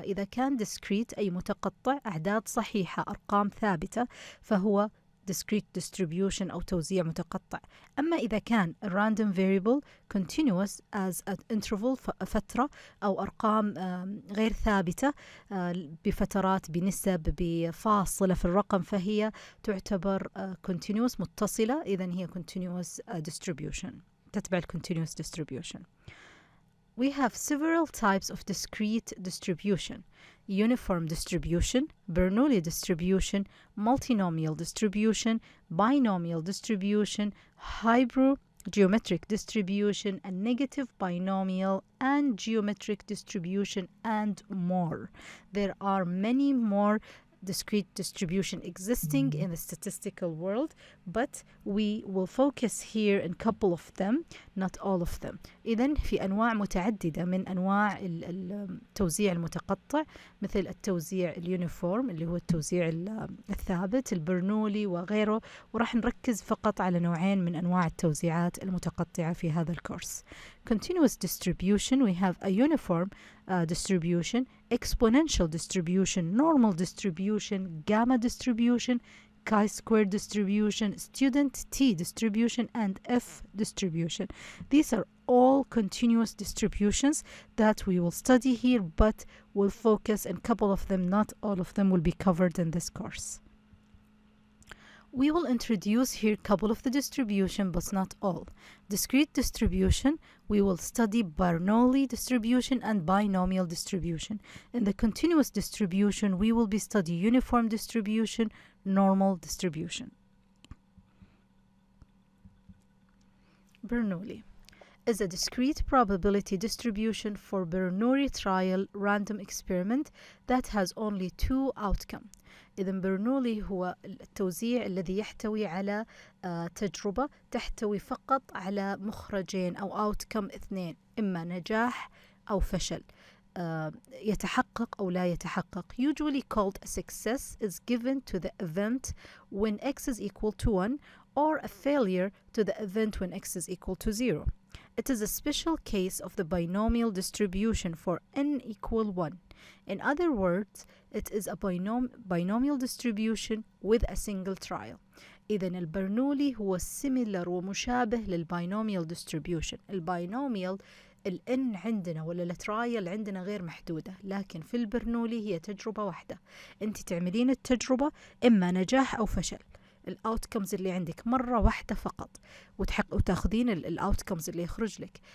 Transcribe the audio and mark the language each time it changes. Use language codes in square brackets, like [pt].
[ar] إذا كان discrete أي متقطع أعداد صحيحة أرقام ثابتة فهو discrete distribution أو توزيع متقطع. أما إذا كان [en] random variable continuous as an interval [ar] فترة أو أرقام غير ثابتة بفترات بنسب بفاصلة في الرقم فهي تعتبر continuous متصلة. إذن هي continuous distribution، تتبع continuous distribution. [en] We have several types of discrete distribution: uniform distribution, Bernoulli distribution, multinomial distribution, binomial distribution, hypergeometric distribution, a negative binomial, and geometric distribution, and more. There are many more discrete distribution existing in the statistical world, but we will focus here on a couple of them, not all of them. [ar] إذن في أنواع متعددة من أنواع التوزيع المتقطع، مثل التوزيع اليونيفورم اللي هو التوزيع الثابت، البرنولي وغيره، وراح نركز فقط على نوعين من أنواع التوزيعات المتقطعة في هذا الكورس. [en] Continuous distribution, we have a uniform distribution, exponential distribution, normal distribution, gamma distribution, chi-square distribution, student t distribution, and f distribution. These are all continuous distributions that we will study here, but we'll focus on a couple of them. Not all of them will be covered in this course. We will introduce here a couple of the distribution, but not all. Discrete distribution, we will study Bernoulli distribution and binomial distribution. In the continuous distribution, we will be studying uniform distribution, normal distribution. Bernoulli is a discrete probability distribution for Bernoulli trial random experiment that has only two outcomes. [ar] إذا برنولي هو التوزيع الذي يحتوي على تجربة تحتوي فقط على مخرجين أو outcome اثنين، إما نجاح أو فشل، يتحقق أو لا يتحقق. [en] Usually called a success is given to the event when x is equal to 1 or a failure to the event when x is equal to 0. It is a special case of the binomial distribution for n equal 1. In other words, it is a binomial distribution with a single trial. [ar] إذن البرنولي هو similar ومشابه للbinomial distribution. الباينوميال الN عندنا ولا الترايل عندنا غير محدودة، لكن في البرنولي هي تجربة واحدة. أنت تعملين التجربة إما نجاح أو فشل. الاوتكمز اللي عندك مرة واحدة فقط وتاخذين الاوتكمز اللي يخرج لك.